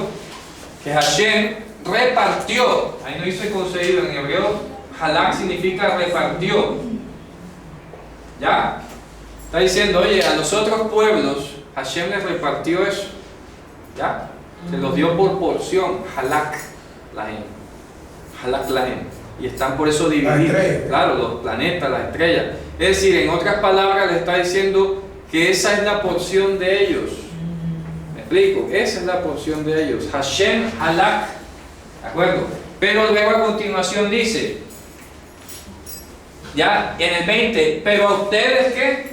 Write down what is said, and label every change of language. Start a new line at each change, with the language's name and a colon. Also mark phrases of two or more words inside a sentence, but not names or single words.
Spanish: Que Hashem repartió. Ahí no dice concedido, en hebreo halak significa repartió. ¿Ya? Está diciendo, oye, a los otros pueblos Hashem les repartió eso. ¿Ya? Se los dio por porción.
Hebrew: חלק להם. חלק להם.
Spanish: Y están por eso divididos. Claro, los planetas, las estrellas. Es decir, en otras palabras, le está diciendo que esa es la porción de ellos. ¿Me explico? Esa es la porción de ellos. Hashem halak. ¿De acuerdo? Pero luego a continuación dice, ya en el 20, pero a ustedes ¿qué?